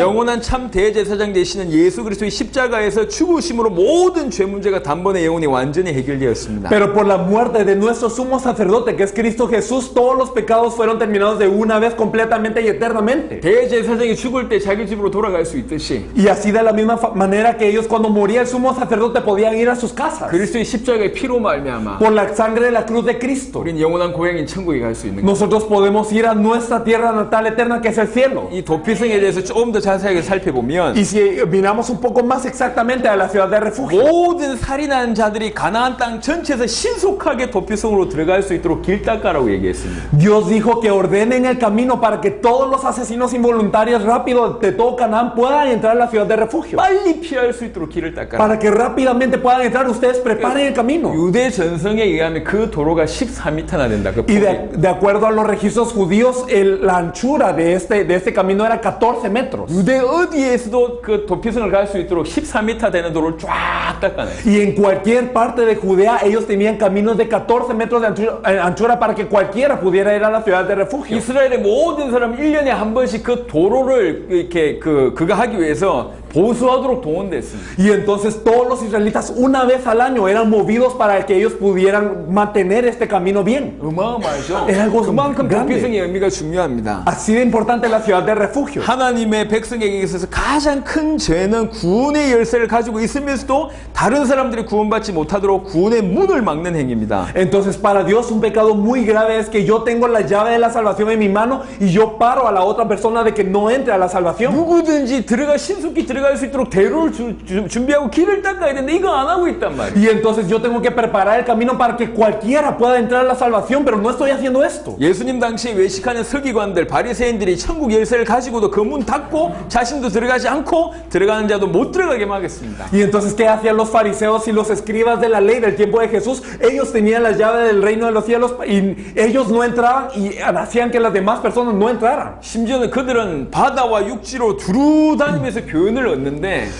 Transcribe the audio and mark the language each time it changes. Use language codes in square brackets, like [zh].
[ko] 영원한 참 대제사장 되시는 예수 그리스도의 십자가에서 죽으심으로 모든 죄 문제가 단번에 영원히 완전히 해결되었습니다. [es] Pero por la muerte de nuestro sumo sacerdote, que es Cristo Jesús, todos los pecados fueron terminados de una vez completamente y eternamente. [ko] 대제사장이 죽을 때 자기 집으로 돌아갈 수 있듯이 [es] Y así de la misma manera que ellos cuando moría el sumo sacerdote podían ir a sus casas. [ko] 그리스도의 십자가의 피로 말미암아 [es] Por la sangre de la cruz de Cristo, [ko] 우린 영원한 고향인 천국에 갈 수 있는 거예요. [es] nosotros podemos ir a nuestra tierra natal eterna, que es el cielo. [ko] 이 도피성에 대해서 조금 더 자세하게 살펴보면 [es] Y si miramos un poco más exactamente a la ciudad de refugio, [ko] 모든 살인한 자들이 가나안 땅 전체에서 신속하게 도피성으로 들어갈 수 있도록 길 닦아라고 얘기했습니다. [es] Dios dijo que ordenen el camino para que todos los asesinos involuntarios rápido de todo Canaán puedan entrar a la ciudad de refugio. [ko] 빨리 피할 수 있도록 길을 닦아라. [es] Para que rápidamente puedan entrar, ustedes preparen el camino. [ko] 유대 전성에 의하면 그 도로가 14m나 된다. 그 [es] Y [ko] 폭이. [es] de acuerdo a los registros judíos, la anchura de este camino era 14 metros. [ko] 유대 어디에서도 그 도피성을 갈 수 있도록 14m 되는 도로를 쫙 닦아내. [es] Y en cualquier parte de Judea, ellos tenían caminos de 14 metros de anchura para que cualquiera pudiera ir a la ciudad de refugio. [ko] 이스라엘의 모든 사람 1년에 한 번씩 그 도로를 이렇게 그거 하기 위해서 보수하도록 동원됐습니다. [es] Y entonces todos los israelitas una vez al año eran movidos para que ellos pudieran mantener este camino bien. [ko] 어마어마하죠. [es] Es algo [ko] 그만큼 [es] grande. [ko] 도피성의 의미가 중요합니다. [es] Así de importante la ciudad de refugio. [ko] 하나님의 백성에게 있어서 가장 큰 죄는 구원의 열쇠를 가지고 있으면서도 다른 사람들이 구원받지 못하도록 구원의 문을 막는 행위입니다. [es] Entonces para Dios un pecado muy grave es que yo tengo la llave de la salvación en mi mano y yo paro a la otra persona de que no entre a la salvación. [ko] 누구든지 신속히 들어갈 수 있도록 대로를 준비하고 길을 닦아야 되는데 이거 안 하고 있단 말이에요. [es] Y entonces yo tengo que preparar el camino para que cualquiera pueda entrar a la salvación, pero no estoy haciendo esto. [ko] 예수님 당시에 외식하는 서기관들, 바리새인들이 천국 열쇠를 가지고도 그 문 닫고 자신도 들어가지 않고 들어가는 자도 못 들어가게 막았습니다. [es] Y entonces, ¿qué hacían los fariseos y los escribas de la ley del tiempo de Jesús? Ellos tenían la llave del reino de los cielos y ellos no entraban y hacían que las demás personas no entraran. [ko] 심지어는 그들은 바다와 육지로 두루 다니면서 교훈을 얻는데